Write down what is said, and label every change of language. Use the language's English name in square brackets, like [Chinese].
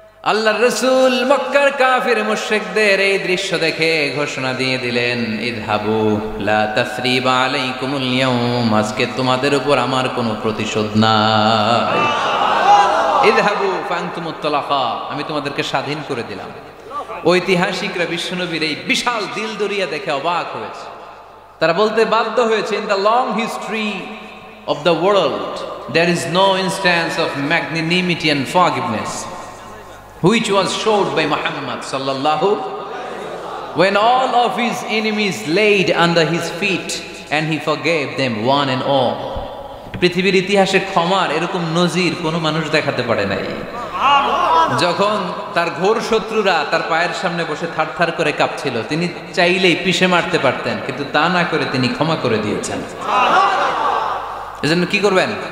[Bangla] আল্লাহর রাসূল মক্কার কাফির মুশরিকদের এই দৃশ্য দেখে ঘোষণা দিয়ে দিলেন, [Arabic] ইযহাবু লা তাসরিবা আলাইকুমুল ইয়াউম, [Bangla] আজকে তোমাদের উপর আমার কোনো প্রতিশোধ নাই। [Arabic] ইযহাবু ফাআনতুমুত তালাকা, [Bangla] আমি তোমাদেরকে স্বাধীন করে দিলাম। ঐতিহাসিকরা বিশ্বনবীর এই বিশাল দিলদরিয়া দেখে অবাক হয়েছে। তারা বলতে বাধ্য হয়েছে, [English] In the long history of the world there is no instance of magnanimity and forgiveness which was showed by Muhammad sallallahu, when all of his enemies laid under his feet and he forgave them one and all. [Bangla] পৃথিবীর ইতিহাসে ক্ষমার এরকম নজির কোনো মানুষ দেখাতে পারে নাই। যখন তার ঘোর শত্রুরা তার পায়ের সামনে বসে থারথার করে কাঁপছিল, তিনি চাইলেই পিষে মারতে পারতেন, কিন্তু তা না করে তিনি ক্ষমা করে দিয়েছেন। এজন্য কি করবেন?